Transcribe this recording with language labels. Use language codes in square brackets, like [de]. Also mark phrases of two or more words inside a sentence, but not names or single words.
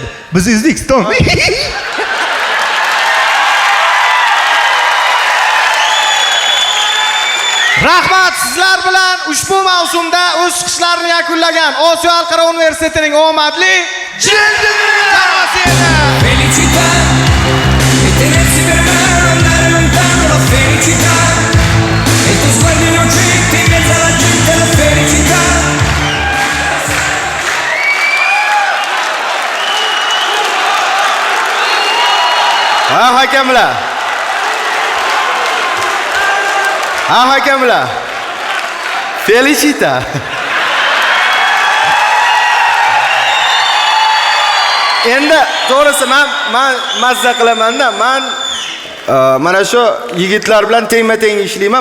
[uz] Biz O'zbekiston. Rahmat, sizlar bilan ushbu mavsumda o'z chiqishlarini yakunlagan Osiyo xalqaro universitetining omadli jamoasi edi. [it] Felicità e tenersi per mano, andare lontano la felicità e tu sguardi innocenti in mezzo alla gente la felicità. [uz] Ha hakamlar. Ha hakamlar. Felicita. Endi to'g'risi men mazza qilaman-da. Men mana shu yigitlar bilan tengma-teng ishlayman.